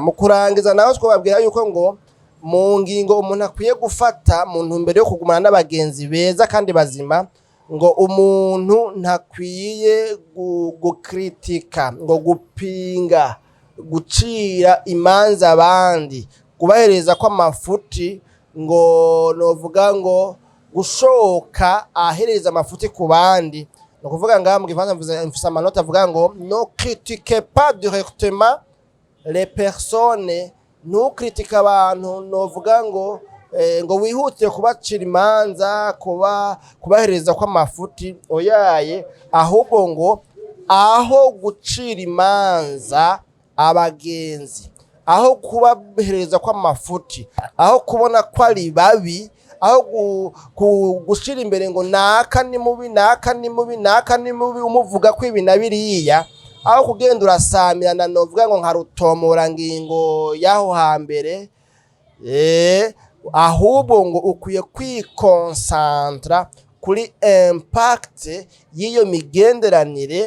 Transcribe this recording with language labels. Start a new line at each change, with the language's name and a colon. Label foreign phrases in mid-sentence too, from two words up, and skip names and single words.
Rundi: Mu kurangiza naho twababwira yuko ngo mu ngingo umuntu akwiye gufata mu ntumbero yo kugumana n'abagenzi beza kandi bazima, ngo umuntu ntakwiye gukritika, ngo gupinga, gucira imanza abandi, kubahereza ko amafuti, ngo novuga ngo gushoka ahereza amafuti ku bandi. No kuvuga ngaha mu gifaransa mfise amanota avuga ngo no
French: critiquez pas directement les personnes,
Rundi: ntukritike abantu, novuga ngo wihutire kubacira imanza, kubahereza ko amafuti, oyaye, ahubwo ngo aho gucira imanza abagenzi, aho kubahereza ko amafuti, aho kubona ko ari babi, aho gushira imbere ngo naka ni mubi, naka ni mubi, naka ni mubi, umuvuga ko ibi na biriya, aho kugenda urasamirana novuga ngo nka rutomora ngingo yaho hambere, ahubwo ngo ukwiye kwikonsantra kuri impact y'iyo migenderanire.